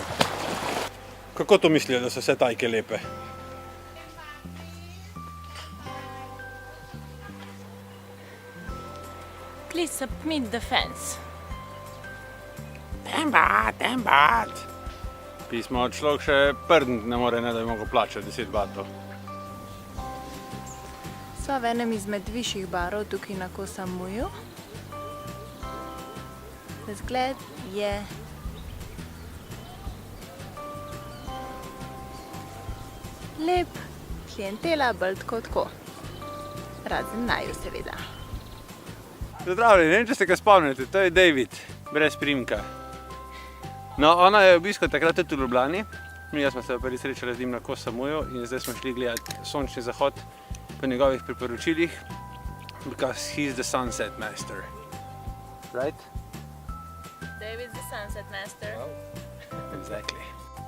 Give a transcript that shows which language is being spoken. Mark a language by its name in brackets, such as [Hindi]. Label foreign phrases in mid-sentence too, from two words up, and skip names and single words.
[Slovenian] Kako to mislijo, da so vse tajke lepe? [English] Please submit the fence. Ten bat. [Slovenian] Pismo človek še prdnit ne more, ne da bi mogel plačati 10 batov. Sva v enem izmed višjih barov tukaj na Koh Samuiju. Zgled je lep, klientela bolj tako. Razen naju seveda. Zdravljeni, ne vem, če ste ga spomnite, to je David, brez primka. No, ona je v bistvu takrat tudi v Ljubljani. Mi smo se prvi srečali z njim na Koh Samuiju in zdaj smo šli gledati sončni zahod po njegovih priporočilih. [English] Because he's the sunset master. Right? David's the sunset master. Exactly.